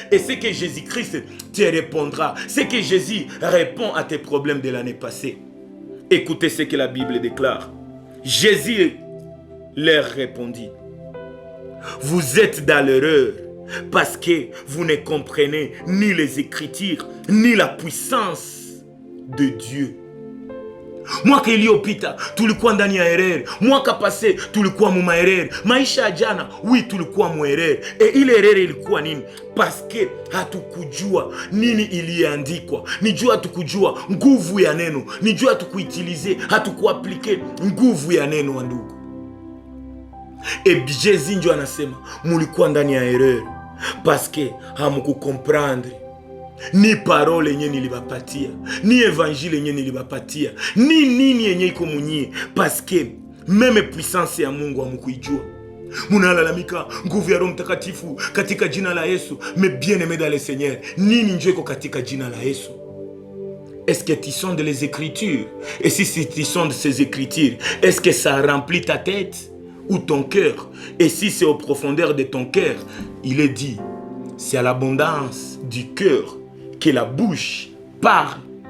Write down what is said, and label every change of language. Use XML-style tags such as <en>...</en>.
<fr>Et ce que Jésus-Christ te répondra. Ce que Jésus répond à tes problèmes de l'année passée. Écoutez ce que la Bible déclare. Jésus leur répondit. Vous êtes dans l'erreur parce que vous ne comprenez ni les Écritures, ni la puissance de Dieu.</fr> <sw>Mwaka iliyopita tulikuwa ndani ya erreur. Mwaka pase tulikuwa muma erreur. Maisha ya jana, oui, tulikuwa mu erreur. E ile erreur ilikuwa nini? Paske hatukujua nini iliandikwa. Nijua hatukujua nguvu ya neno. Nijua hatukuitilize, hatukuaplike nguvu ya neno wa ndugu. E Jésus ndio anasema mulikuwa ndani ya erreur paske hamukukomprendre ni parole yenye nilibapatia, ni evangile yenye nilibapatia, ni nini yenye iko munyie, paske meme puissance ya Mungu hamukuijua. Munalalamika nguvu ya Roho Mtakatifu katika jina la Yesu. Mais bien aimé dans le Seigneur, nini njo iko katika jina la Yesu?</sw> <fr>Est-ce que tu sondes les Écritures? Et si tu sondes ces Écritures, est-ce que ça remplit ta tête ou ton cœur? Et si c'est aux profondeurs de ton cœur, il est dit, c'est à l'abondance du cœur que la bouche parle.</fr>